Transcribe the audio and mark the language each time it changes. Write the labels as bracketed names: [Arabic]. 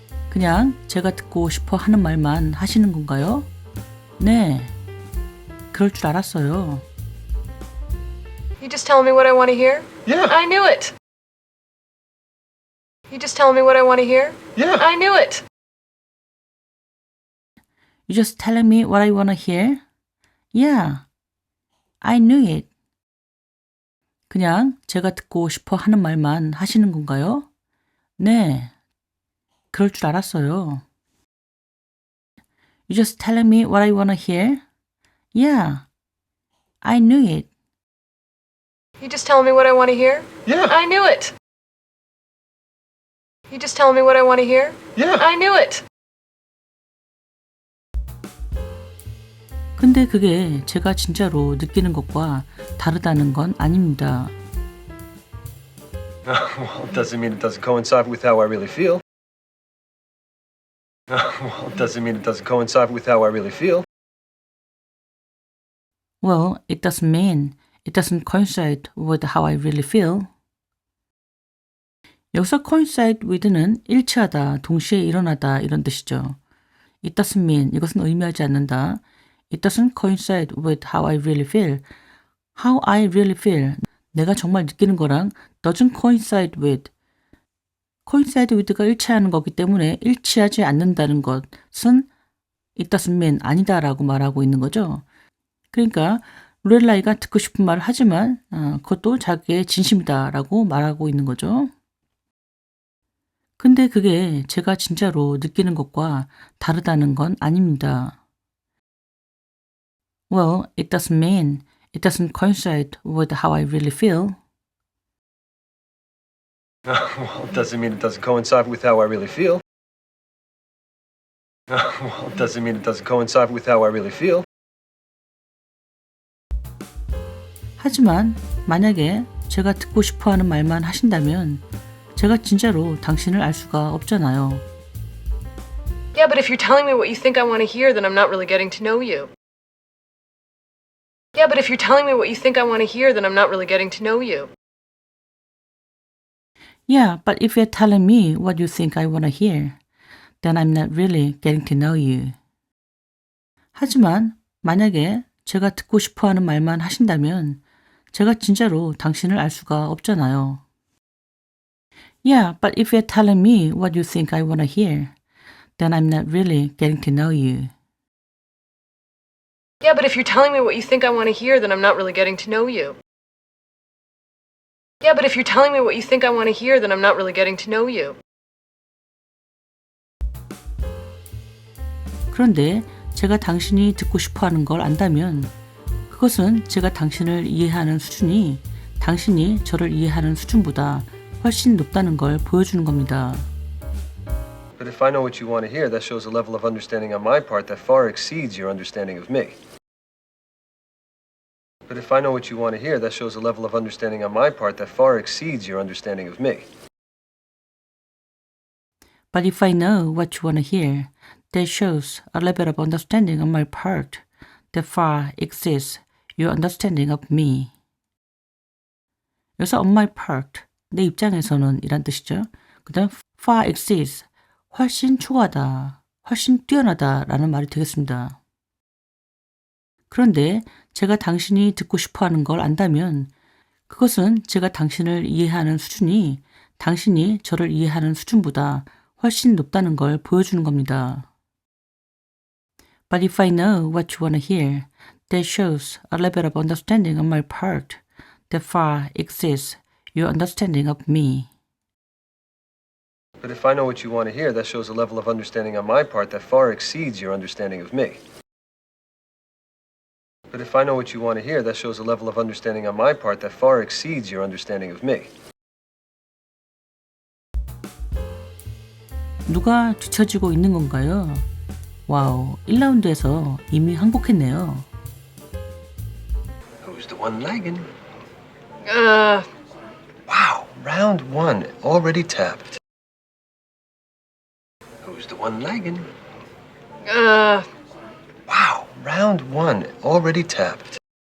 [Korean] 그냥 제가 듣고 싶어 하는 말만 하시는 건가요? 네, 그럴 줄 알았어요. [English] You just telling me what I want to hear? Yeah. I knew it. You just telling me what I want to hear? Yeah. I knew it. You just telling me what I wanna hear? Yeah, I knew it. [Korean] 그냥 제가 듣고 싶어 하는 말만 하시는 건가요? 네, 그럴 줄 알았어요. [English] You just telling me what I wanna hear? Yeah, I knew it. You just telling me what I want to hear? Yeah. I knew it. You just telling me what I want to hear? Yeah. I knew it. [Korean] 근데 그게 제가 진짜로 느끼는 것과 다르다는 건 아닙니다. [English] Well, it doesn't mean it doesn't coincide with how I really feel. Well, it doesn't mean it doesn't coincide with how I really feel. Well, it doesn't mean it doesn't coincide with how I really feel. [Korean] 여기서 [English] coincide with [Korean] 는 일치하다, 동시에 일어나다 이런 뜻이죠. [English] It doesn't mean, [Korean] 이것은 의미하지 않는다. [English] It doesn't coincide with how I really feel. How I really feel, [Korean] 내가 정말 느끼는 거랑 [English] doesn't coincide with. coincide with [Korean] 가 일치하는 거기 때문에 일치하지 않는다는 것은 [English] it doesn't mean [Korean] 아니다라고 말하고 있는 거죠. 그러니까 로렐라이가 듣고 싶은 말을 하지만 그것도 자기의 진심이다라고 말하고 있는 거죠. 근데 그게 제가 진짜로 느끼는 것과 다르다는 건 아닙니다. [English] Well, it doesn't mean it doesn't coincide with how I really feel. Well, it doesn't mean it doesn't coincide with how I really feel. Well, it doesn't mean it doesn't coincide with how I really feel. [Korean] 하지만 만약에 제가 듣고 싶어 하는 말만 하신다면 제가 진짜로 당신을 알 수가 없잖아요. [English] Yeah, but if you're telling me what you think I want to hear, then I'm not really getting to know you. Yeah, but if you're telling me what you think I want to hear, then I'm not really getting to know you. Yeah, but if you're telling me what you think I want to hear, then I'm not really getting to know you. [Korean] 하지만 만약에 제가 듣고 싶어 하는 말만 하신다면 제가 진짜로 당신을 알 수가 없잖아요. [English] Yeah, but if you're telling me what you think I want to hear, then I'm not really getting to know you. Yeah, but if you're telling me what you think I want to hear, then I'm not really getting to know you. Yeah, but if you're telling me what you think I want to hear, then I'm not really getting to know you. [Korean] 그런데 제가 당신이 듣고 싶어 하는 걸 안다면 그것은 제가 당신을 이해하는 수준이 당신이 저를 이해하는 수준보다 훨씬 높다는 걸 보여주는 겁니다. [English] But if I know what you want to hear, that shows a level of understanding on my part that far exceeds your understanding of me. But if I know what you want to hear, that shows a level of understanding on my part that far exceeds your understanding of me. But if I know what you want to hear, that shows a level of understanding on my part that far exceeds your understanding of me. [Korean] 여기서 [English] on my part, [Korean] 내 입장에서는 이란 뜻이죠. 그 다음 [English] far exceeds, [Korean] 훨씬 초과하다, 훨씬 뛰어나다 라는 말이 되겠습니다. 그런데 제가 당신이 듣고 싶어 하는 걸 안다면 그것은 제가 당신을 이해하는 수준이 당신이 저를 이해하는 수준보다 훨씬 높다는 걸 보여주는 겁니다. [English] But if I know what you want to hear, that shows a level of understanding on my part that far exceeds your understanding of me. But if I know what you want to hear, that shows a level of understanding on my part that far exceeds your understanding of me. But if I know what you want to hear, that shows a level of understanding on my part that far exceeds your understanding of me. [Korean] 누가 뒤처지고 있는 건가요? 와우, 1라운드에서 이미 항복했네요. [English] Who's the one lagging? Uh, Wow, round one, already tapped. Who's the one lagging? Wow, round one, already tapped.